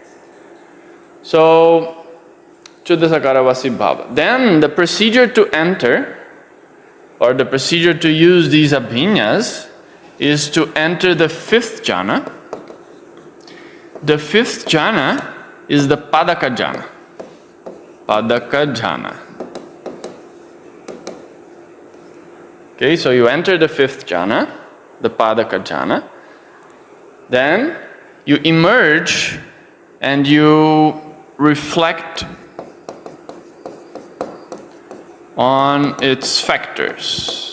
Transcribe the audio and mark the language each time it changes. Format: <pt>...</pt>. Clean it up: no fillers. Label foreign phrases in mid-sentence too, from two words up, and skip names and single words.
<pi>So, Chuddha Sakara Vasi Bhava.</pi> <en>Then the procedure to enter, or the procedure to use these abhinyas, is to enter the fifth jhana. The fifth jhana is the</en> <pi>Padaka jhana. Padaka jhana.</pi> <en>Okay, so you enter the fifth jhana, the</en> <pi>Padaka jhana.</pi> <en>Then you emerge and you reflect on its factors.</en>